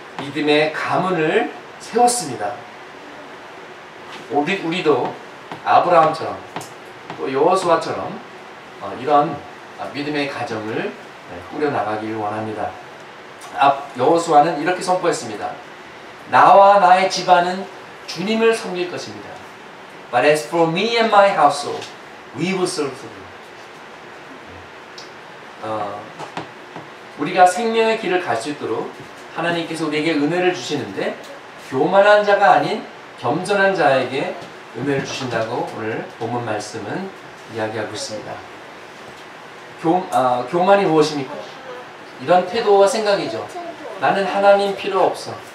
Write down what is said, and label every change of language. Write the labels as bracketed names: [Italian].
[Korean] 믿음의 가문을 세웠습니다. 우리도 아브라함처럼 또 여호수아처럼 이런 믿음의 가정을 꾸려나가길 원합니다. 여호수아는 이렇게 선포했습니다. 나와 나의 집안은 주님을 섬길 것입니다. [English] But as for me and my household, we will serve the Lord. [Korean] 우리가 생명의 길을 갈 수 있도록 하나님께서 우리에게 은혜를 주시는데 교만한 자가 아닌 겸손한 자에게 은혜를 주신다고 오늘 본문 말씀은 이야기하고 있습니다. 교만이 무엇입니까? 이런 태도와 생각이죠. 나는 하나님 필요 없어.